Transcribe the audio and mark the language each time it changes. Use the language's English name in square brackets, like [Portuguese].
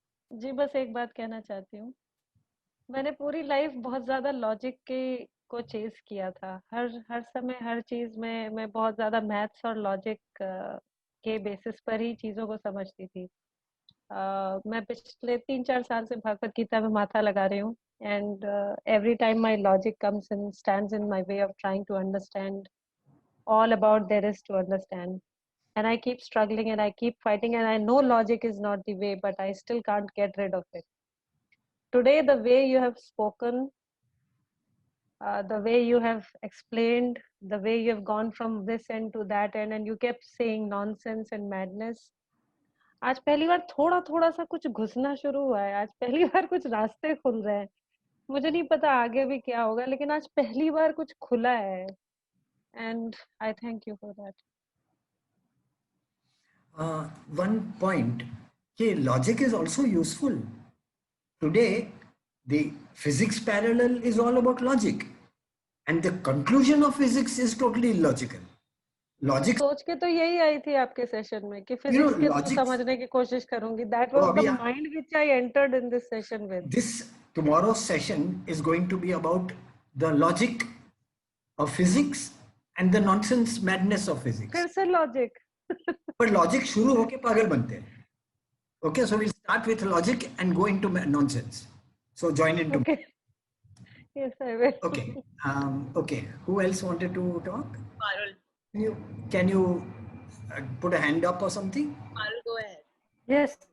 [Hindi] जी, बस एक बात कहना चाहती हूँ. मैंने पूरी लाइफ बहुत ज्यादा लॉजिक को चेस किया था. हर समय हर चीज में मैं बहुत ज्यादा मैथ्स और लॉजिक के बेसिस पर ही चीजों को समझती थी. मैं पिछले 3-4 साल से भागवत गीता में माथा लगा रही हूँ. [English] And every time my logic comes and stands in my way of trying to understand all about there is to understand, and I keep struggling and I keep fighting, and I know logic is not the way, but I still can't get rid of it. Today, the way you have spoken, the way you have explained, the way you have gone from this end to that end, and you kept saying nonsense and madness. [Hindi] आज पहली बार थोड़ा सा कुछ घुसना शुरू हुआ है. आज पहली बार कुछ रास्ते खुल रहे हैं. मुझे नहीं पता आगे भी क्या होगा, लेकिन आज पहली बार कुछ खुला है. [English] And I thank you for that. One point, logic is also useful. Today, the physics parallel is all about logic, and the conclusion of physics is totally illogical. Logic. [Hindi] सोच के तो यही आई थी आपके सेशन में कि फिजिक्स के through समझने की कोशिश करूंगी. [English] That was the mind which I entered in this session with. This tomorrow's session is going to be about the logic of physics and the nonsense madness of physics. [Hindi] फिर से logic. But logic शुरू होके पागल बनते हैं. [English] Okay, so we'll start with logic and go into nonsense. So join in. Okay. Yes, I will. Okay. Okay. Who else wanted to talk? Parul. Can you put a hand up or something? Parul, go ahead. Yes.